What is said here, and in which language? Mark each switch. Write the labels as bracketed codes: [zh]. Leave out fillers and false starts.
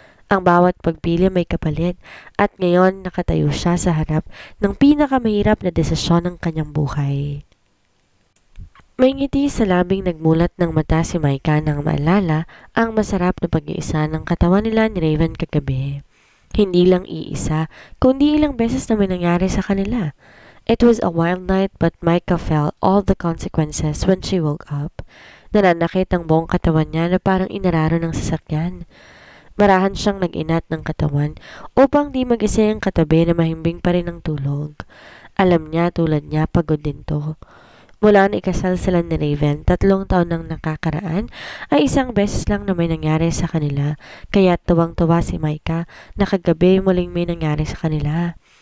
[tl] Ang bawat pagpili may kapalit at ngayon nakatayo siya sa harap ng pinakamahirap na desisyon ng kanyang buhay. May ngiti sa labing nagmulat ng mata si Micah nang maalala ang masarap na pag-iisa ng katawan nila ni Raven kagabi. Hindi lang iisa, kundi ilang beses na may nangyari sa kanila. [en] It was a wild night but Micah felt all the consequences when she woke up. [tl] Nananakit ang buong katawan niya na parang inararo ng sasakyan. Marahan siyang nag-inat ng katawan upang di mag-isa ang katabi na mahimbing pa rin ang tulog. Alam niya tulad niya pagod din to. Mula na ikasal sila ni Raven, 3 taon nang nakakaraan, ay isang beses lang na may nangyari sa kanila, kaya tuwang-tuwa si Micah na kagabi muling may nangyari sa kanila.